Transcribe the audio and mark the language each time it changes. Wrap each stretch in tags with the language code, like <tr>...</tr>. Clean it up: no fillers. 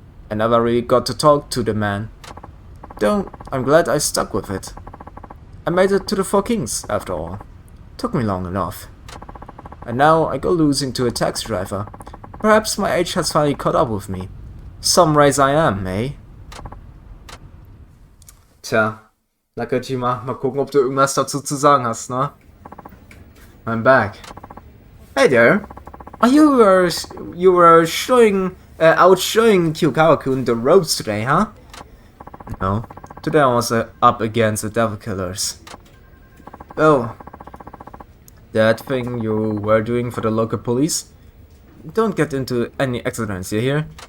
<en>I never really got to talk to the man. Though I'm glad I stuck with it. I made it to the Four Kings, after all. Took me long enough. And now I go losing to a taxi driver. Perhaps my age has finally caught up with me. Some race I am, eh?</en> <de>Tja, Nakajima, mal gucken, ob du irgendwas dazu zu sagen hast, ne?</de> <en>I'm back. Hey there. You were showing out showing Kyukawa-kun the ropes today, huh? No. Today I was up against the devil killers. Oh. That thing you were doing for the local police? Don't get into any accidents, you hear?</en>